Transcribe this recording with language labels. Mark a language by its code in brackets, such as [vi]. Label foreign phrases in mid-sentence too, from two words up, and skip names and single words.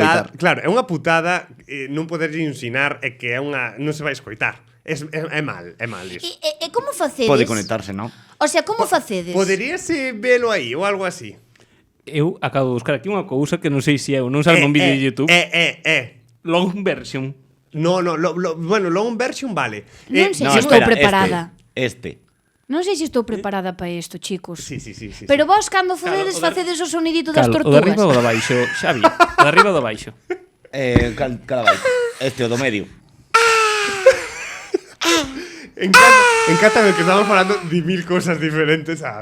[gl] putada, escoitar. claro, é unha putada non poder insinar que é unha non se vai escoitar. É mal iso. E como facedes? Pode conectarse, non? [es] O sea, [gl] como facedes? Poderíase velo aí ou algo así. Eu acabo de buscar aquí unha cousa que non sei se eu non salgo nun vídeo de YouTube. [en] Long version. [es] No, bueno, [en] long version [es] vale. [gl] Non sei No, se estou espera, preparada. Este. Non sei se estou preparada para isto, chicos. Sí. Pero vos, cando Claro, facedes, o da- facedes o sonidito das Cal, o de arriba ou tortugas. do baixo, Xavi? O de arriba ou do baixo? Cada vai. Este o do medio. Encántame que estamos falando de mil cosas diferentes, sabes?